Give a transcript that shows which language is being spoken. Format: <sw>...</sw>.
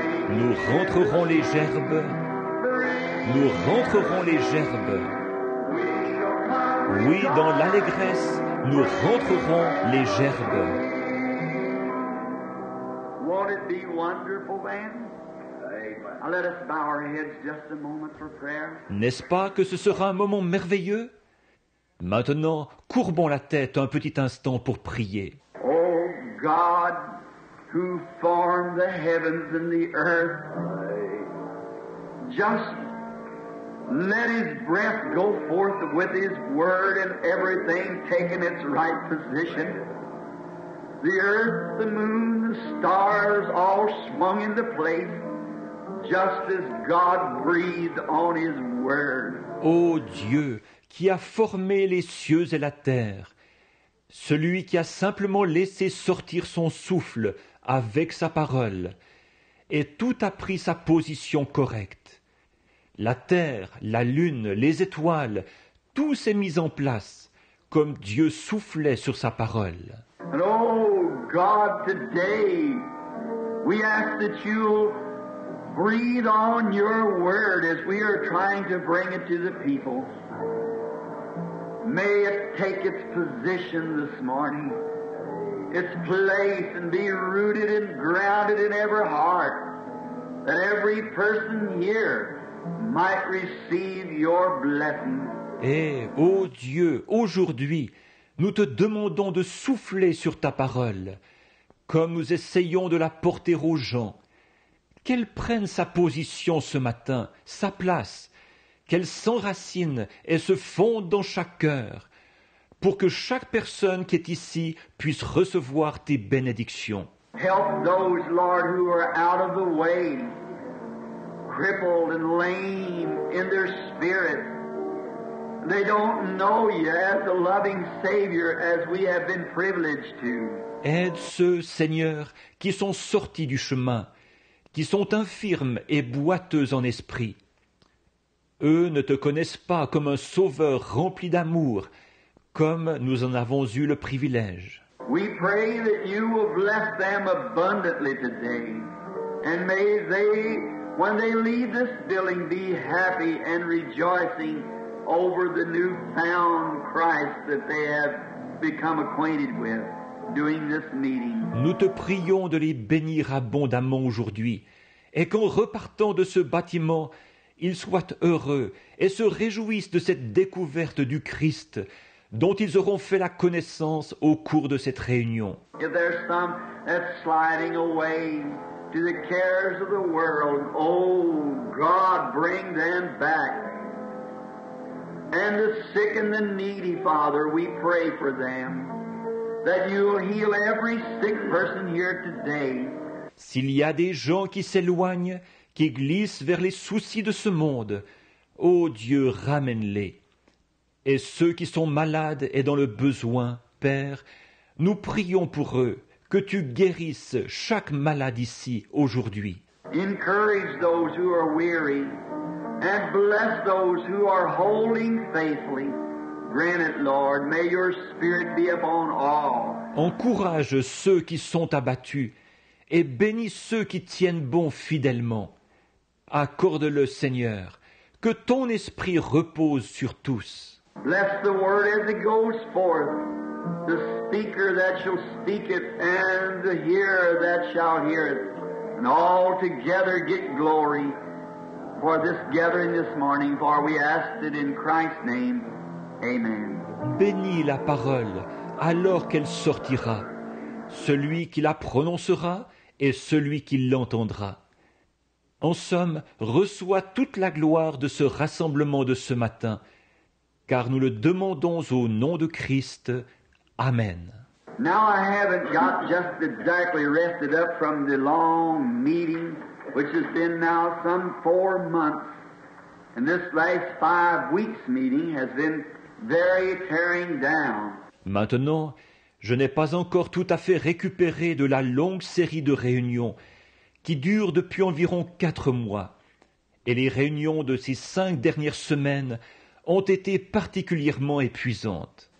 <fr>Nous rentrerons les gerbes. Nous rentrerons les gerbes. Oui, dans l'allégresse, nous rentrerons les gerbes.</fr> <en>Won't it be wonderful then? Now let us bow our heads just a moment for prayer.</en> <fr>N'est-ce pas que ce sera un moment merveilleux? Maintenant, courbons la tête un petit instant pour prier.</fr> <en>Oh God, who formed the heavens and the earth, just let His breath go forth with His word and everything taking its right position. The earth, the moon, the stars all swung into place, just as God breathed on His word.</en> <fr>Ô Dieu, qui a formé les cieux et la terre, celui qui a simplement laissé sortir son souffle avec sa parole, et tout a pris sa position correcte. La terre, la lune, les étoiles, tout s'est mis en place, comme Dieu soufflait sur sa parole.</fr> <en>And oh God, today we ask that you'll breathe on your word as we are trying to bring it to the people. May it take its position this morning, its place, and be rooted and grounded in every heart, that every person here might receive your blessing.</en> <fr>Et, ô Dieu, aujourd'hui, nous te demandons de souffler sur ta parole, comme nous essayons de la porter aux gens, qu'elle prenne sa position ce matin, sa place, qu'elle s'enracine et se fonde dans chaque cœur, pour que chaque personne qui est ici puisse recevoir tes bénédictions.</fr> <en>Help those, Lord, who are out of the way, crippled and lame in their spirit. They don't know you as a loving Savior as we have been privileged to.</en> <fr>Aide ceux, Seigneur, qui sont sortis du chemin, qui sont infirmes et boiteux en esprit. Eux ne te connaissent pas comme un sauveur rempli d'amour, comme nous en avons eu le privilège.</fr> <en>We pray that you will bless them abundantly today, and may they, when they leave this building, be happy and rejoicing over the newfound Christ that they have become acquainted with during this meeting.</en> <fr>Nous te prions de les bénir abondamment aujourd'hui, et qu'en repartant de ce bâtiment, ils soient heureux et se réjouissent de cette découverte du Christ dont ils auront fait la connaissance au cours de cette réunion.</fr> <en>If there's some that's sliding away to the cares of the world, oh God, bring them back. And the sick and the needy, Father, we pray for them, that you'll heal every sick person here today.</en> <fr>S'il y a des gens qui s'éloignent, qui glissent vers les soucis de ce monde, ô Dieu, ramène-les. Et ceux qui sont malades et dans le besoin, Père, nous prions pour eux, que tu guérisses chaque malade ici, aujourd'hui.</fr> <en>Encourage those who are weary, and bless those who are holding faithfully. Grant it, Lord. May your Spirit be upon all.</en> <fr>Encourage ceux qui sont abattus, et bénis ceux qui tiennent bon fidèlement. Accorde-le, Seigneur, que ton esprit repose sur tous.</fr> <en>Bless the word as it goes forth, the speaker that shall speak it, and the hearer that shall hear it. And all together get glory for this gathering this morning, for we asked it in Christ's name. Amen.</en> <fr>Bénis la parole alors qu'elle sortira, celui qui la prononcera et celui qui l'entendra. En somme, reçois toute la gloire de ce rassemblement de ce matin, car nous le demandons au nom de Christ. Amen.</fr> <en>Now I haven't got just exactly rested up from the long meeting, which has been now some 4 months. And this last 5 weeks meeting has been very tearing down.</en> <fr>Maintenant, je n'ai pas encore tout à fait récupéré de la longue série de réunions qui dure depuis environ 4 mois. Et les réunions de ces 5 dernières semaines ont été particulièrement épuisantes.</fr>